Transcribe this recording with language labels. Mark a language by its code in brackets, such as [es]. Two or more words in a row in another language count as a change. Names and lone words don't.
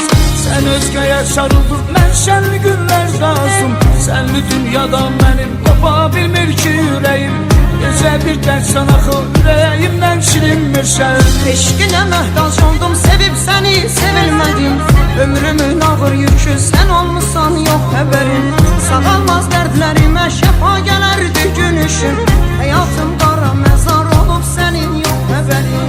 [tr] Sen özgeye sarıldın, ben senli günler lazım. Senli dünyadan benim kopa bilmir ki yüreğim. Gece bir dersen axı yüreğimden silinmirsen. [az] Eşqinə məhtac oldum, sevib səni sevilmədim. [tr] Ömrümün ağır yükü sen olmuşsan, yok haberin. [az] Sağalmaz dərdlərimə şəfa gələrdi gün ışın. Həyatım qara məzar olub, sənin [tr] yok haberin.